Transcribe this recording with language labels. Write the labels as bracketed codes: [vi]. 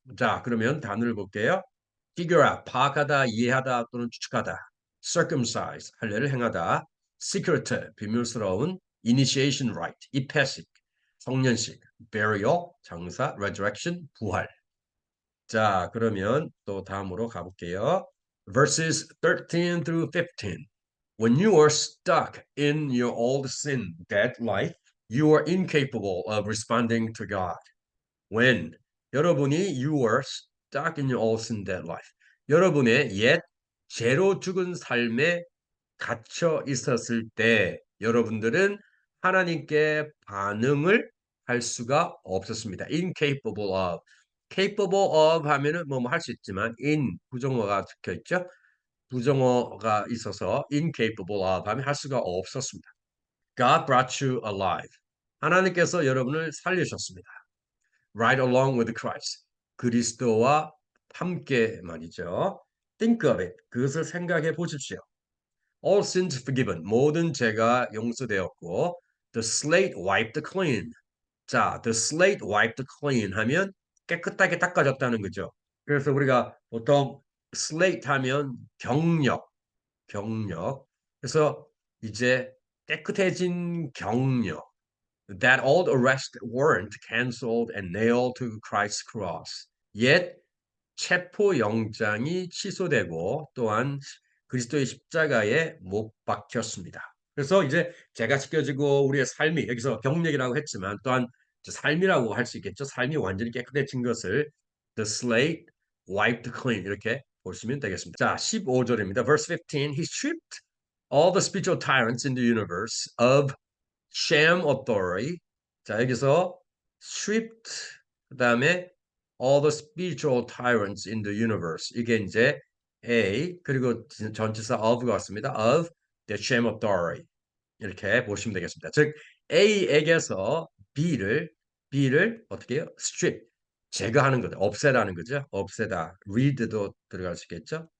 [ko] 자, 그러면 단어를 볼게요. figure out, 파악하다, 이해하다 또는 추측하다. circumcise, 할례를 행하다. secret, 비밀스러운. initiation rite, 입회식, 성년식. burial, 장사. resurrection, 부활. 자, 그러면 또 다음으로 가볼게요. [en] Verses 13 through 15. When you are stuck in your old sin, dead life, you are incapable of responding to God. When [ko] 여러분이 [en] you are stuck in your old sin, dead life. [ko] 여러분의 옛 죄로 죽은 삶에 갇혀 있었을 때 여러분들은 하나님께 반응을 할 수가 없었습니다. [en] incapable of. [ko] capable of 하면은 뭐 할 수 있지만 in 부정어가 적혀 있죠. 부정어가 있어서 incapable of 하면 할 수가 없었습니다. [en] God brought you alive. [ko] 하나님께서 여러분을 살리셨습니다. [en] Right along with Christ. [ko] 그리스도와 함께 말이죠. [en] Think of it. [ko] 그것을 생각해 보십시오. [en] All sins forgiven. [ko] 모든 죄가 용서되었고 [en] the slate wiped clean. [ko] 자, [en] the slate wiped clean [ko] 하면 깨끗하게 닦아졌다는 거죠. 그래서 우리가 보통 slate 하면 경력. 그래서 이제 깨끗해진 경력. [en] That old arrest warrant canceled and nailed to Christ's cross. [ko] 옛 체포 영장이 취소되고 또한 그리스도의 십자가에 못 박혔습니다. 그래서 이제 죄가 씻겨지고 우리의 삶이 여기서 경력이라고 했지만 또한 삶이라고 할 수 있겠죠. 삶이 완전히 깨끗해진 것을 [en] the slate wiped clean [ko] 이렇게 보시면 되겠습니다. 자, 15절입니다. Verse 15. [en] He stripped all the spiritual tyrants in the universe of sham authority. [ko] 자, 여기서 stripped 그다음에 [en] all the spiritual tyrants in the universe. [ko] 이게 이제 A 그리고 전치사 of가 왔습니다. [en] of the sham authority. [ko] 이렇게 보시면 되겠습니다. 즉 A에게서 B를 어떻게 해요? strip 제거하는 거죠. 없애라는 거죠. 없애다. read도 들어갈 수 있겠죠.